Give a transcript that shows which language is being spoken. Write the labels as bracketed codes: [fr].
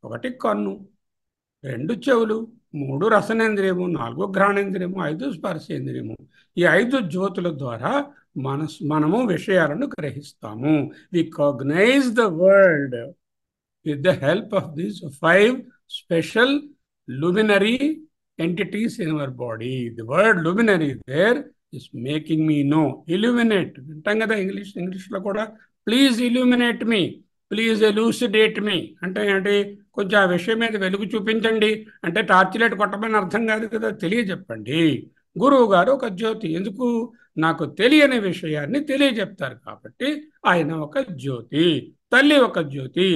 [te] 1 కన్ను, 2 చెవులు, 3 రసనేంద్రియము, 4 ఘ్రాణేంద్రియము, 5 స్పర్శేంద్రియము. ఈ 5 జ్యోతుల ద్వారా మనము విషయాలను గ్రహిస్తాము. [en] We cognize the world with the help of these 5 special luminary entities in our body. The word luminary there is making me know. [te] Illuminate అంటాం కదా ఇంగ్లీష్లో కూడా. [en] please illuminate me, please elucidate me [te] అంటే ఏంటి? కొంచెం ఆ విషయం మీద వెలుగు చూపించండి అంటే టార్చ్ లైట్ కొట్టమని అర్థం కాదు కదా, తెలియజెప్పండి. గురువు గారు ఒక జ్యోతి. ఎందుకు? నాకు తెలియని విషయాన్ని తెలియజెప్తారు కాబట్టి ఆయన ఒక జ్యోతి. తల్లి ఒక జ్యోతి.